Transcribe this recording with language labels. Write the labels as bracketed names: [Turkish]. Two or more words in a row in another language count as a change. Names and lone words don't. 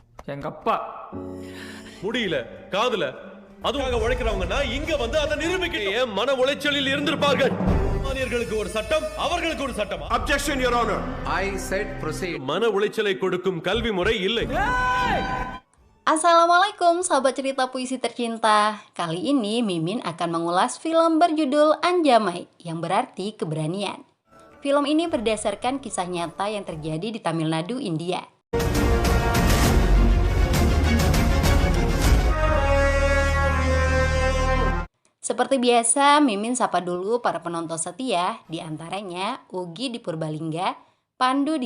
[Tamil] எங்கப்பா முடியல காதுல அதுவாக உழைக்கிறவங்கன்னா இங்க வந்து அதை நிரூபிக்க ஏன் மன உளைச்சலில் இருந்திருப்பார்கள். சாமானியர்களுக்கு ஒரு சட்டம், அவர்களுக்கு ஒரு சட்டம். [English] Objection, Your Honor. I said proceed. [Tamil] மன உளைச்சலை கொடுக்கும் கல்வி முறை இல்லை. [Indonesian] Assalamualaikum sahabat cerita puisi tercinta. Kali ini Mimin akan mengulas film berjudul Anjamai yang berarti keberanian. Film ini berdasarkan kisah nyata yang terjadi di Tamil Nadu, India. Seperti biasa, Mimin sapa dulu para penonton setia, diantaranya Ugi di Purbalingga, Pandu di